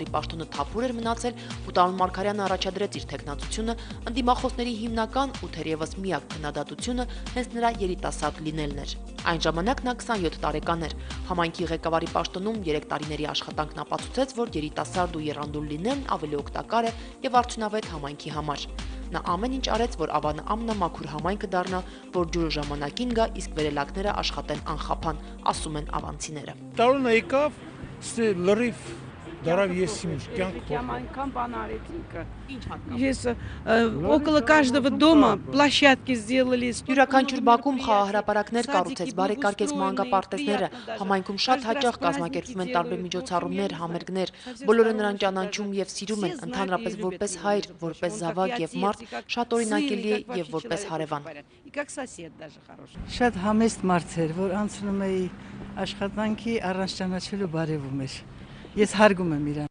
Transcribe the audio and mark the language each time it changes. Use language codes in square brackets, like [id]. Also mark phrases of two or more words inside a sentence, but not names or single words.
[hy] պաշտոնը թափուր էր մնացել, ու Տարոն Մարգարյանը առաջադրեց իր թեկնածությունը, ընդդիմախոսների հիմնական ու թերևս միակ քննադատությունը հենց նրա երիտասարդ լինելն էր։ Այն ժամանակ նա 27 տարեկան էր։ Համայնքի ղեկավարի պաշտոնում 3 տարիների աշխատանքն ապացուցեց, որ երիտասարդ ու եռանդուն լինելն ավելի օգտակար է եւ արդյունավետ համայնքի համար։ Նա ամեն ինչ արեց, որ Ավանը ամենամաքուր համայնքը դառնա, որ ջուրը ժամանակին գա, իսկ վերելակները աշխատեն անխափան, ասում են ավանցիները։ Տարոնը եկավ, լրիվ դարավ ես իմ կյանք անգամ բան արեցինքը։ Ինչ հատկապես։ [ru] Ես около каждого дома площадки сделали. [hy] Յուրաքանչյուր բակում խաղահրապարակներ կառուցեց, բարեկարգեց մանկապարտեզները, համայնքում շատ հաճախ կազմակերպվում են տարբեր միջոցառումներ, համերգներ, բոլորը նրան ճանաչում եւ սիրում են, ընդհանրապես որպես հայր, որպես զավակ եւ մարդ, շատ օրինակելի է եւ որպես հարևան։ Շատ համեստ մարդ էր, որ անցնում էի աշխատանքի առանց ճանաչելու բարևում էր։ Ես հարգում եմ իրան։